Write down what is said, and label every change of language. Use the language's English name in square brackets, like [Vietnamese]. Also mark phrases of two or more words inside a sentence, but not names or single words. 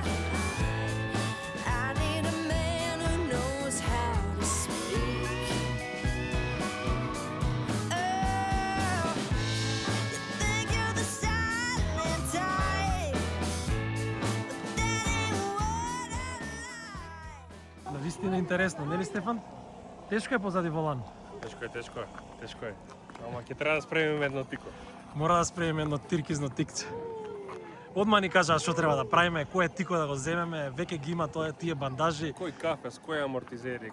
[English] I need a man who knows how to speak. Oh, you think you're the silent type, but that ain't what I like. [Macedonian] Навистина интересно, нели Стефан? Тешко е позади волан. Тешко е. Ама ќе треба да спремиме едно тико. Мора да спремиме едно тиркизно тикче. Одма ни кажа што треба да правиме, кој е тико да го земеме, веќе ги има тие бандажи, Кој кафес, кој амортизери,